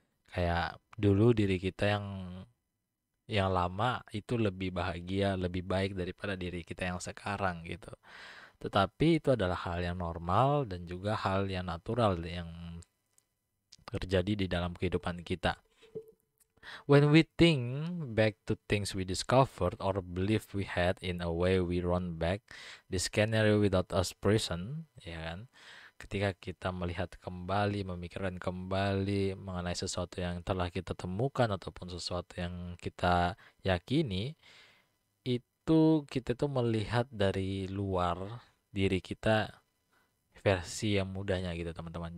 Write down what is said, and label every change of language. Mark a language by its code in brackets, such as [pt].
[id] Kayak dulu diri kita yang lama itu lebih bahagia, lebih baik daripada diri kita yang sekarang gitu. Tetapi itu adalah hal yang normal dan juga hal yang natural yang terjadi di dalam kehidupan kita. [en] When we think back to things we discovered or believe we had, in a way we run back the scenario without us present, [id] ya kan? Ketika kita melihat kembali, memikirkan kembali mengenai sesuatu yang telah kita temukan ataupun sesuatu yang kita yakini, itu kita tuh melihat dari luar diri kita versi yang mudanya gitu teman-teman.